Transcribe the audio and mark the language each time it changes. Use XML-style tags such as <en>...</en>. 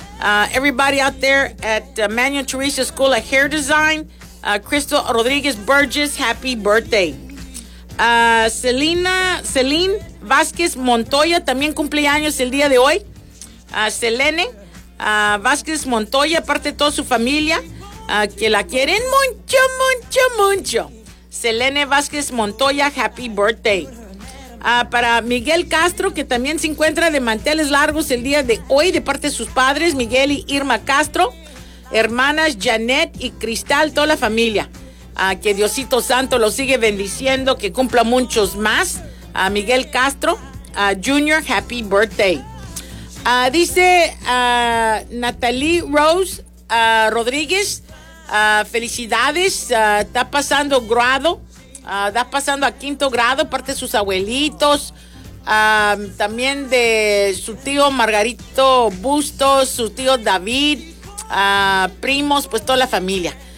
<en>Everybody out there at Manuel Teresa School of Hair Design, Crystal Rodriguez Burgess, happy birthday.</en> <es>Celine Vázquez Montoya también cumple años el día de hoy. Selene Vázquez Montoya, aparte de toda su familia, que la quieren mucho, mucho, mucho. Selene Vázquez Montoya,</es> <en>happy birthday.</en> <es>Para Miguel Castro, que también se encuentra de manteles largos el día de hoy, de parte de sus padres, Miguel y Irma Castro, hermanas Janet y Cristal, toda la familia. Que Diosito Santo lo sigue bendiciendo, que cumpla muchos más.</es> <en>A Miguel Castro, Junior, happy birthday.</en> <es>Dice Natalie Rose Rodríguez, felicidades, está pasando grado, está pasando a quinto grado, parte de sus abuelitos, también de su tío Margarito Bustos, su tío David, primos, pues toda la familia.</es>